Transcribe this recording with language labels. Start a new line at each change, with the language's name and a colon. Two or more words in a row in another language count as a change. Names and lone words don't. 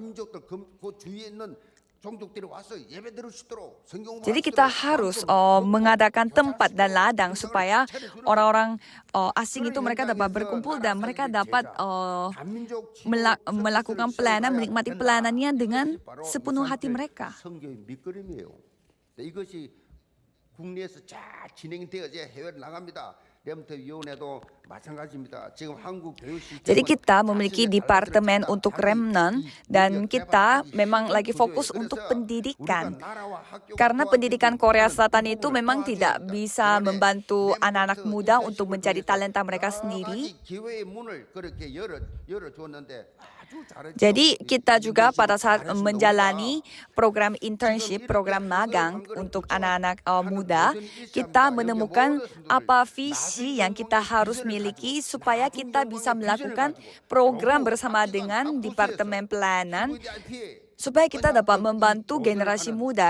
Indonesian: Jadi kita harus mengadakan tempat dan ladang supaya orang-orang asing itu mereka dapat berkumpul dan mereka dapat melakukan pelayanan, menikmati pelayanannya dengan sepenuh hati mereka.
Korean: 이것이 국내에서 잘 진행되어져 해외로 나갑니다. 레몬트 위원회도 마찬가지입니다. 지금 한국 교육 시스템은
Indonesian: Jadi kita memiliki
Korean: 자신의
Indonesian: departemen
Korean: 달란트를
Indonesian: untuk
Korean: 찾아
Indonesian: remnant
Korean: 자기
Indonesian: dan
Korean: 인력
Indonesian: kita
Korean: 개발하기
Indonesian: memang
Korean: 쉬운
Indonesian: lagi fokus
Korean: 구조예요.
Indonesian: untuk
Korean: 그래서
Indonesian: pendidikan.
Korean: 우리가 나라와 학교가
Indonesian: Karena pendidikan
Korean: 도와주고
Indonesian: Korea
Korean: 우리는
Indonesian: Selatan itu
Korean: 부모를
Indonesian: memang
Korean: 도와줘야
Indonesian: tidak
Korean: 합니다.
Indonesian: bisa
Korean: 그런데
Indonesian: membantu anak-anak
Korean: 렘넌트
Indonesian: muda untuk
Korean: 인턴십을
Indonesian: mencari
Korean: 통해서
Indonesian: talenta mereka
Korean: 여러
Indonesian: sendiri.
Korean: 가지 기회의 문을 그렇게 열어줬는데 아주 잘했죠.
Indonesian: Jadi kita juga pada saat
Korean: 잘했습니다.
Indonesian: menjalani
Korean: 우리가
Indonesian: program internship, program magang untuk anak-anak muda, kita menemukan apa visi yang kita harus miliki supaya kita bisa melakukan program bersama dengan Departemen Pelayanan supaya kita dapat membantu generasi muda.